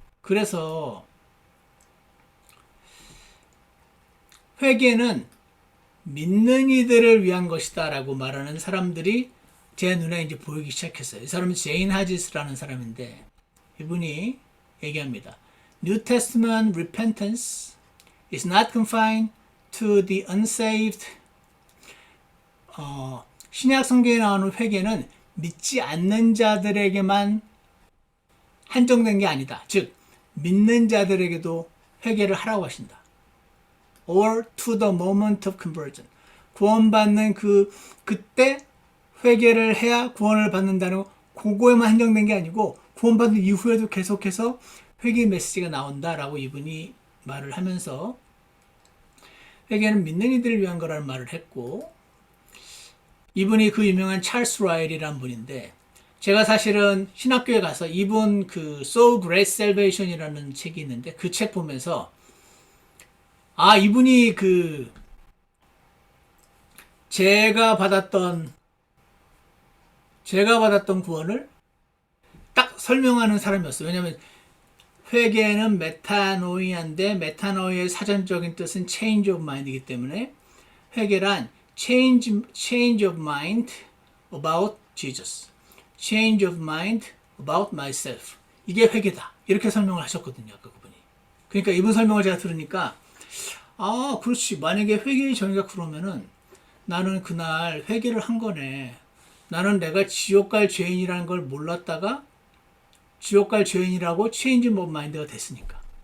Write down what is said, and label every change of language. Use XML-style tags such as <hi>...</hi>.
<ko>그래서 회개는 믿는 이들을 위한 것이다 라고 말하는 사람들이 제 눈에 이제 보이기 시작했어요. 이 사람은 제인 하지스라는 사람인데 이분이 얘기합니다.</ko> <en>New Testament repentance is not confined to the unsaved.</en> <ko>신약 성경에 나오는 회개는 믿지 않는 자들에게만 한정된 게 아니다. 즉 믿는 자들에게도 회개를 하라고 하신다.</ko> <en>Or to the moment of conversion.</en> <ko>구원받는 그때 회개를 해야 구원을 받는다는 그거에만 한정된 게 아니고 구원받은 이후에도 계속해서 회개 메시지가 나온다라고 이분이 말을 하면서 회개는 믿는 이들을 위한 거라는 말을 했고 이분이 그 유명한 찰스 라일이라는 분인데 제가 사실은 신학교에 가서 이분 So Great Salvation이라는 책이 있는데 그 책 보면서 이분이 제가 받았던 구원을 딱 설명하는 사람이었어요. 왜냐하면 회개는 메타노이아인데 메타노이아의 사전적인 뜻은</ko> <en>change of mind</en> <ko>이기 때문에 회개란</ko> <en>change of mind about Jesus. change of mind about myself.</en> <ko>이게 회개다. 이렇게 설명을 하셨거든요. 아까 그분이. 그러니까 이분 설명을 제가 들으니까 아, 그렇지. 만약에 회개의 정의가 그러면은 나는 그날 회개를 한 거네. 나는 내가 지옥 갈 죄인이라는 걸 몰랐다가 지옥 갈 죄인이라고 체인지 오브 마인드가 됐으니까.</ko>